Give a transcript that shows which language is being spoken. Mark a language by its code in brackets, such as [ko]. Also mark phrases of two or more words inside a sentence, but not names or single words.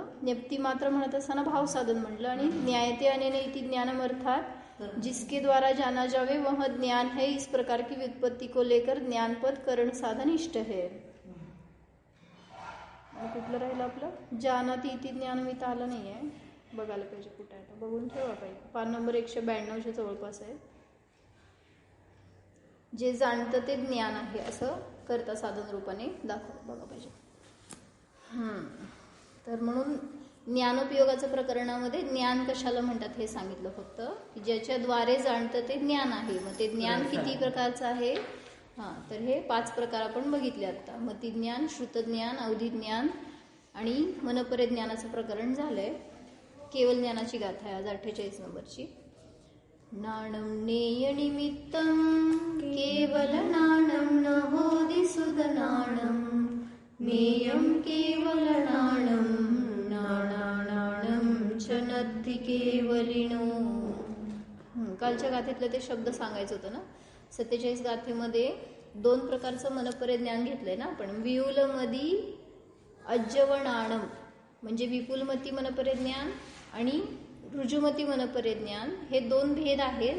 [mr] ज्ञप्ती मात्र म्हणत असताना भाव साधन म्हटलं. [hi] आणि [sa] न्यायते अनेन इति ज्ञानम [hi] अर्थात जिसके द्वारा जाना जावे वह ज्ञान है. इस प्रकार की व्युत्पत्ति को लेकर ज्ञानपद करण साधन इष्ट है. [mr] कुठलं राहिलं आपलं? [sa] जानाति इति ज्ञानम [mr] इथं आलं नाही आहे. बघायला पाहिजे कुठं आहे. बघून ठेवा पाहिजे. 5 नंबर 192 जवळपास आहे. जे जाणतं ते ज्ञान आहे असं कर्ता साधन रूपाने दाखव बघा पाहिजे. तर म्हणून ज्ञानोपयोगाचं प्रकरणामध्ये ज्ञान कशाला म्हणतात हे सांगितलं फक्त, की ज्याच्याद्वारे जाणतं ते ज्ञान आहे. मग ते ज्ञान किती प्रकारचं आहे? हां, तर हे 5 प्रकार आपण बघितले आता. मतिज्ञान, श्रुतज्ञान, अवधिज्ञान आणि मनपरिज्ञानाचं प्रकरण झालंय. केवल ज्ञानाची गाथा आहे आज 48 नंबरची. [psu] नाणं नेय निमित्तं केवल नाणं न होदि सुध नाणं नेयं केवल नाणं नाणानाणं च नत्थि केवलिनो. [mr] कालच्या गाथेतलं ते शब्द सांगायचं होतं ना. 47 गाथेमध्ये 2 प्रकारचं मनपरिज्ञान घेतलंय ना आपण. [psu] वियुलमदी अज्जवनाणम [mr] म्हणजे विपुलमती मनपरिज्ञान आणि रुजुमती मनपरिज्ञान, हे 2 भेद आहेत.